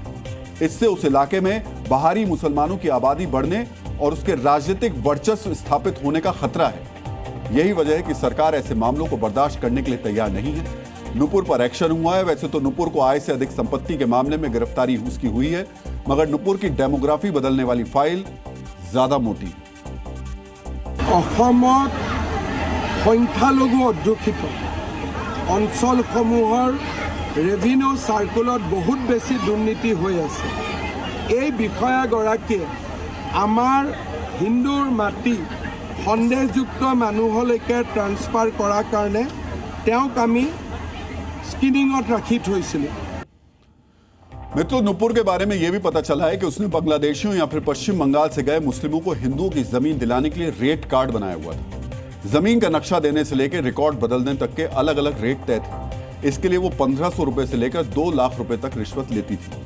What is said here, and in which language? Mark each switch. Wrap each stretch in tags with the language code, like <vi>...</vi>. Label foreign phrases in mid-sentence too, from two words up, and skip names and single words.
<hi>इससे उस इलाके में बाहरी मुसलमानों की आबादी बढ़ने और उसके राजनीतिक वर्चस्व स्थापित होने का खतरा है। यही वजह है कि सरकार ऐसे मामलों को बर्दाश्त करने के लिए तैयार नहीं है। नुपुर पर एक्शन हुआ है। वैसे तो नुपुर को आय से अधिक संपत्ति के मामले में गिरफ्तारी उसकी हुई है, मगर नुपुर की डेमोग्राफी बदलने वाली फाइल ज्यादा मोटी है।</hi> <as>অসমত সংখ্যালঘু অধ্যুষিত অঞ্চলসমূহৰ</as> <en>revenue circleত</en> <as>বহুত বেছি দুৰ্নীতি হৈ আছে। এই বিষয়াগৰাকীয়ে আমাৰ হিন্দুৰ মাটি সন্দেহযুক্ত মানুহলৈকে ট্ৰান্সফাৰ কৰাৰ কাৰণে তেওঁক আমি স্ক্ৰিনিঙত ৰাখি থৈছিলোঁ।</as> <hi>मित्रों, नुपुर के बारे में यह भी पता चला है कि उसने बांग्लादेशियों या फिर पश्चिम बंगाल से गए मुस्लिमों को हिंदुओं की जमीन दिलाने के लिए</hi> <en>rate card</en> <hi>बनाया हुआ था। जमीन का नक्शा देने से लेकर रिकॉर्ड बदलने तक के अलग अलग रेट तय थे। इसके लिए वो 1500 रुपए से लेकर 2 लाख रुपए तक रिश्वत लेती थी।</hi>